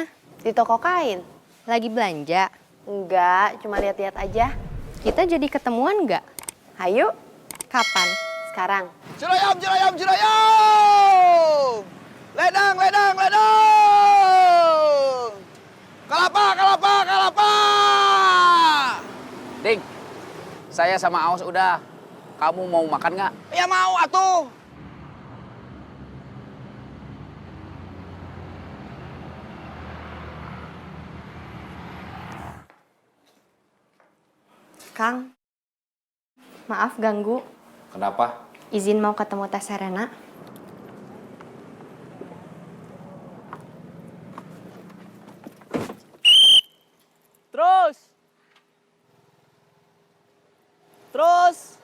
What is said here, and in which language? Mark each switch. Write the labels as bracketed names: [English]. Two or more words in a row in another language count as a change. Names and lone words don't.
[Indonesian] Di toko kain. Lagi belanja? Enggak, cuma lihat-lihat aja. Kita jadi ketemuan nggak? Ayo. Kapan? Sekarang. Ciroyom, ciroyom, ciroyom. Ledang, ledang, ledang. Kelapa, kelapa, kelapa. Ding, saya sama Aos udah. Kamu mau makan nggak? Ya mau atuh. Kang, maaf ganggu. Kenapa? Izin mau ketemu Teh Serena. Terus. Terus.